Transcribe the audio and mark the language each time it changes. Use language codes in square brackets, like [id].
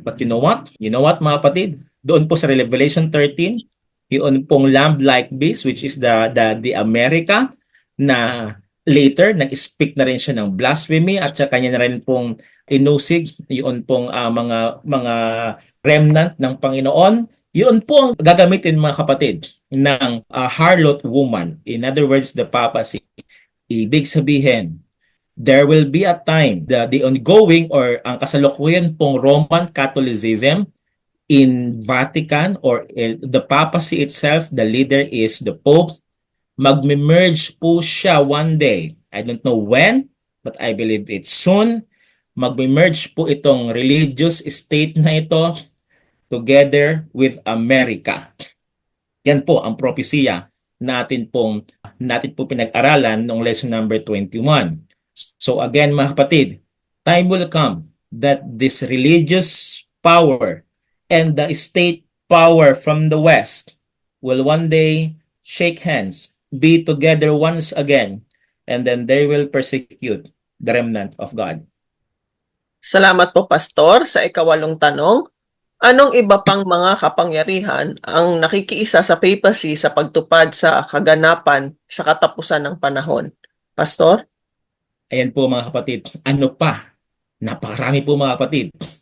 [en] But you know what? You know what [tl] mga kapatid? Doon po sa Revelation 13, yun pong [en] lamb-like beast, which is the America, [tl] na later, nag-speak na rin siya ng blasphemy at saka kanya na rin pong inusig, yun pong mga remnant ng Panginoon. Yun po ang gagamitin mga kapatid ng harlot woman. [en] In other words, the papacy. [tl] Ibig sabihin, [en] there will be a time the ongoing or [tl] ang kasalukuyan pong [en] Roman Catholicism in Vatican or the papacy itself, the leader is the Pope, [tl] magme-merge po siya [en] one day. I don't know when, but I believe it's soon. [tl] Magme-merge po itong religious state na ito [en] together with America. [tl] Yan po ang propesya natin po pinag-aralan noong lesson number 21. [en] So again [tl] mga kapatid, [en] time will come that this religious power and the state power from the West will one day shake hands, be together once again, and then they will persecute the remnant of God. [tl] Salamat po, Pastor, sa ikawalong tanong. Anong iba pang mga kapangyarihan ang nakikiisa sa papacy sa pagtupad sa kaganapan sa katapusan ng panahon? Pastor? Ayan po mga kapatid. Ano pa? Napakarami po mga kapatid.